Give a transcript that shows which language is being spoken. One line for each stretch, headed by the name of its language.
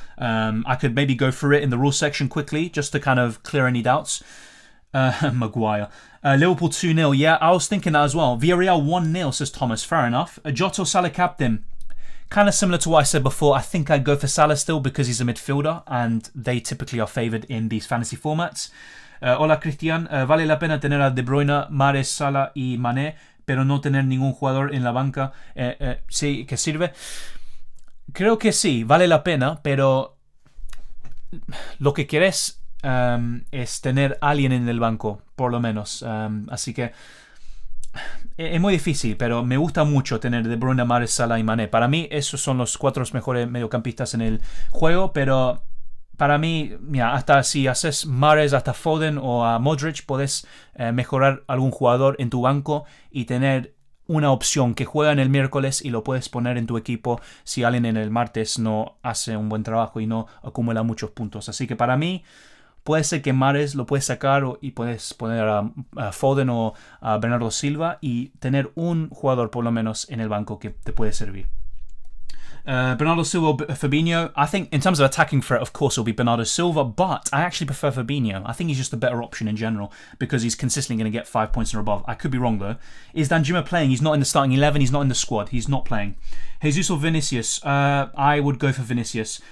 English: I could maybe go through it in the rules section quickly, just to kind of clear any doubts. Maguire. Liverpool 2-0. Yeah, I was thinking that as well. Villarreal 1-0, says Thomas. Fair enough. Jota Salah captain. Kind of similar to what I said before. I think I'd go for Salah still because he's a midfielder and they typically are favoured in these fantasy formats.
Spanish: Hola, Cristian. ¿Vale la pena tener a De Bruyne, Mahrez, Salah y Mané, pero no tener ningún jugador en la banca? ¿Sí que sirve? Creo que sí, vale la pena, pero lo que quieres es tener a alguien en el banco, por lo menos. Así que... Es muy difícil, pero me gusta mucho tener De Bruyne, Mahrez, Salah y Mané. Para mí, esos son los 4 mejores mediocampistas en el juego, pero para mí, mira, hasta si haces Mahrez, hasta Foden o a Modric, puedes mejorar algún jugador en tu banco y tener una opción que juega en el miércoles y lo puedes poner en tu equipo si alguien en el martes no hace un buen trabajo y no acumula muchos puntos. Así que para mí... Puede ser que Mahrez lo puedes sacar y puedes poner a Foden o a Bernardo Silva y tener un jugador por lo menos en el banco que te puede servir. Bernardo Silva, Fabinho.
English: I think in terms of attacking threat, of course, it'll be Bernardo Silva, but I actually prefer Fabinho. I think he's just a better option in general because he's consistently going to get 5 points or above. I could be wrong though. Is Danjuma playing? He's not in the starting 11. He's not in the squad. He's not playing. Jesus or Vinicius? I would go for Vinicius.